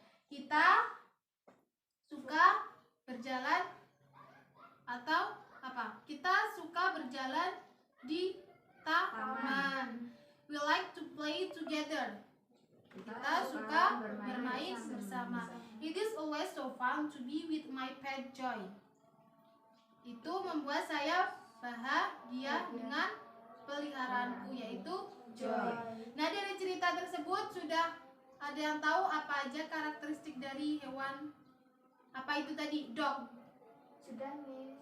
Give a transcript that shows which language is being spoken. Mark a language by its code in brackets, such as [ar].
[id] Kita suka berjalan atau apa? Kita suka berjalan di taman. [en] We like to play together. [id] Kita suka bermain bersama. [en] It is always so fun to be with my pet Joy. [id] Itu membuat saya bahagia dengan peliharaanku, yaitu Joy. Nah, dari cerita tersebut sudah ada yang tahu apa aja karakteristik dari hewan apa itu tadi? Dog. Sudah, Miss.